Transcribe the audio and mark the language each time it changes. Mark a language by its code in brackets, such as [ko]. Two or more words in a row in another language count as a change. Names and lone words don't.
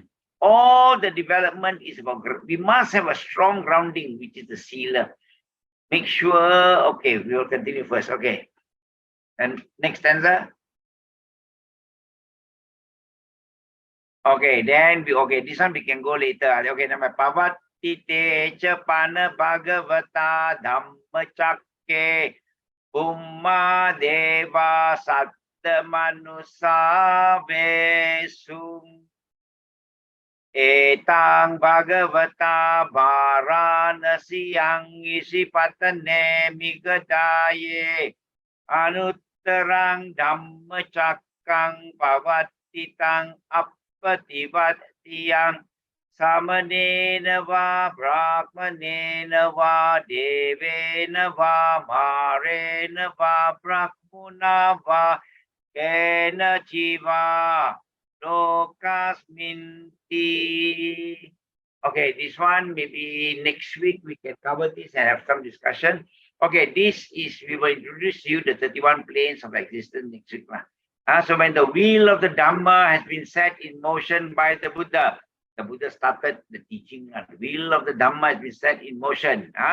[en] All the development is about, we must have a strong grounding, which is the sila. Make sure, okay, we will continue first. Okay. And next stanza. Okay, then this one we can go later. Okay, number [pi] Pavati te chapana bhagavata dhammacakke Umma deva satta manusa vesum etang bhagavata varanasiyang isipatane migadaye anuttarang dhammacakkang pavatitang appativatiyang Samanena va brahmanena va devena va marena va brahmuna va kena jiva lokasminti. [en] Okay, this one maybe next week we can cover this and have some discussion. Okay, this is, we will introduce you the 31 planes of existence next week. So when the wheel of the Dhamma has been set in motion by the Buddha started the teaching, the wheel of the Dhamma has been set in motion.